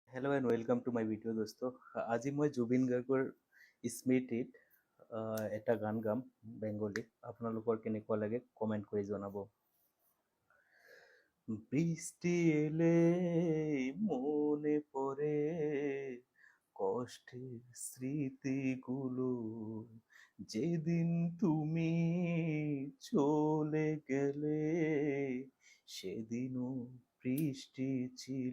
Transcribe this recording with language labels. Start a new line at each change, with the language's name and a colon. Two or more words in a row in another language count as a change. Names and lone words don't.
English: Hello and welcome to my video' দোস্ত।
Assamese: আজি মই জুবিন গাৰ্গৰ স্মৃতিত এটা গান গাম বেংগলী। আপোনালোকৰ কেনেকুৱা লাগে কমেণ্ট কৰি জনাব।
Bangla: বৃষ্টি এলে মনে পড়ে কষ্টের স্মৃতিগুলো, যেদিন তুমি চলে গেলে সেদিনও বৃষ্টি ছিল।